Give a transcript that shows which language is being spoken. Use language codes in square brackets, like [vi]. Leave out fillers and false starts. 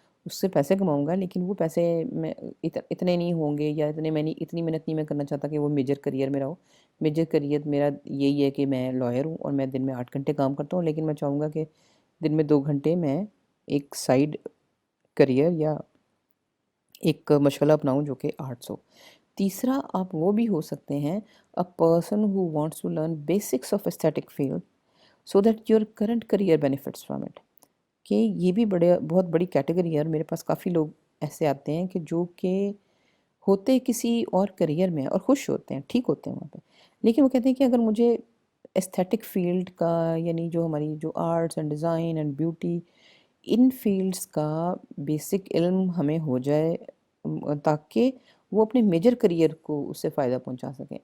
[ur] اس سے پیسے کماؤں گا، لیکن وہ پیسے میں اتنے نہیں ہوں گے، یا اتنی محنت نہیں میں کرنا چاہتا کہ وہ میجر کریئر میرا ہو. میجر کریئر میرا یہی ہے کہ میں لائر ہوں اور میں دن میں 8 گھنٹے کام کرتا ہوں، لیکن میں چاہوں گا کہ دن میں 2 گھنٹے میں ایک سائڈ کریئر یا ایک مشغلہ اپناؤں جو کہ آرٹس ہو. تیسرا آپ وہ بھی ہو سکتے ہیں [en] a person who wants to learn basics of aesthetic field so that your current career benefits from it. [ur] کہ یہ بھی بہت بڑی کیٹیگری ہے، اور میرے پاس کافی لوگ ایسے آتے ہیں کہ جو کہ ہوتے کسی اور کریئر میں اور خوش ہوتے ہیں، ٹھیک ہوتے ہیں وہاں پہ، لیکن وہ کہتے ہیں کہ اگر مجھے ایستھیٹک فیلڈ کا، یعنی جو ہماری جو arts and design and beauty, in fields کا بیسک علم ہمیں ہو جائے تاکہ وہ اپنے میجر کریئر کو اس سے فائدہ پہنچا سکیں.